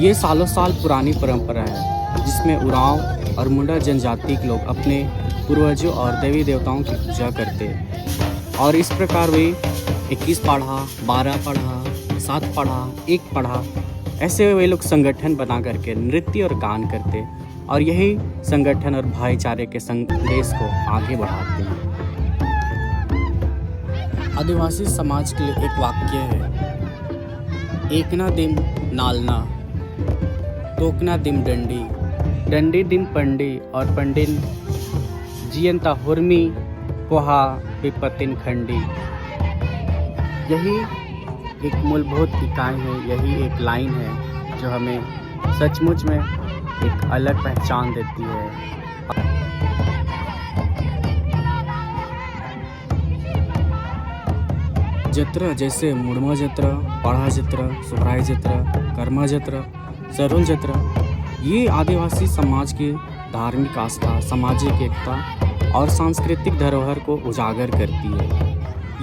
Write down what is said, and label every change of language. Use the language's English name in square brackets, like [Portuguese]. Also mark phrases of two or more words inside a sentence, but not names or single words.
[Hindi] ये सालों साल पुरानी परंपरा है जिसमें उरांव और मुंडा जनजाति के लोग अपने पूर्वजों और देवी देवताओं की पूजा करते हैं और इस प्रकार वे 21 पाढ़ा, 12 पाढ़ा, 7 पाढ़ा, 1 पाढ़ा ऐसे वे लोग संगठन बना करके नृत्य और गान करते और यही संगठन और भाईचारे के संदेश को आगे बढ़ाते हैं। आदिवासी समाज के लिए एक वाक्य है, [Kurukh] एकना दिम नालना, तोकना दिम डंडी, डंडी दिम पंडी और पंडिन जियंता हुर्मी पोहा विपतिन खंडी। [Hindi] यही एक मूलभूत इकाई है, यही एक लाइन है जो हमें सचमुच में एक अलग पहचान देती है। जतरा जैसे मुड़मा जतरा, पाड़ा जतरा, सोहराई जतरा, कर्मा जतरा, सरोल जतरा, ये आदिवासी समाज की धार्मिक आस्था, सामाजिक एकता और सांस्कृतिक धरोहर को उजागर करती है।